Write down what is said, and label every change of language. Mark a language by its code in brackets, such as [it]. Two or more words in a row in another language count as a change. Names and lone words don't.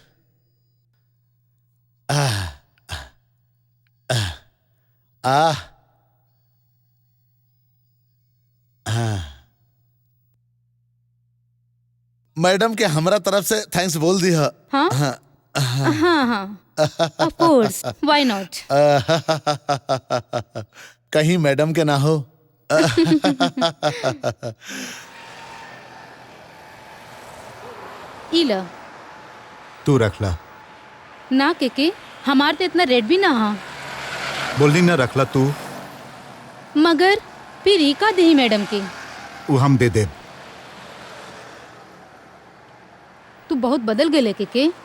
[bho] मैडम के हमरा तरफ से थैंक्स बोल दी है। हाँ हाँ हाँ, [en] of course, why not. [bho] कहीं मैडम के ना हो। इला तू रखला। ना के हमार तो इतना रेट भी ना। हाँ बोलनी ना रखला तू। मगर फिर ई का दही मैडम के? वो हम दे दे। तू बहुत बदल गए के।